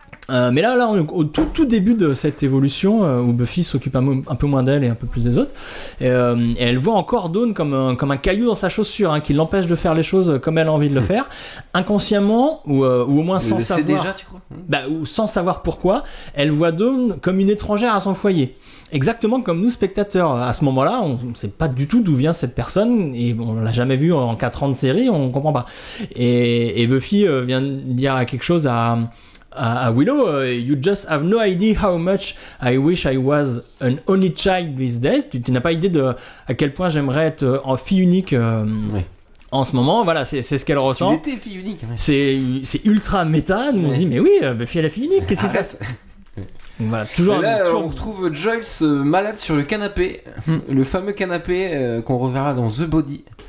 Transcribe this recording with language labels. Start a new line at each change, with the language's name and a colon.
French: Mais là on, au tout début de cette évolution où Buffy s'occupe un peu moins d'elle et un peu plus des autres, et elle voit encore Dawn comme un caillou dans sa chaussure, hein, qui l'empêche de faire les choses comme elle a envie de le faire, inconsciemment ou au moins sans le savoir. Sait déjà, tu crois ? Bah, ou sans savoir pourquoi, elle voit Dawn comme une étrangère à son foyer. Exactement comme nous spectateurs, à ce moment-là, on ne sait pas du tout d'où vient cette personne et on l'a jamais vue en 4 ans de série, on comprend pas. Et Buffy vient dire quelque chose à Willow,
English: you just have no idea how much I wish I was an only child these days.
French: Tu n'as pas idée de à quel point j'aimerais être en fille unique en ce moment. Voilà, c'est ce qu'elle ressent. Tu étais fille unique. Ouais. C'est ultra méta. Ouais. On se dit, mais oui, Buffy est la fille unique. Qu'est-ce qui se passe? Voilà, toujours. Et là, toujours... on retrouve Joyce malade sur le canapé. Le fameux canapé qu'on reverra dans The Body.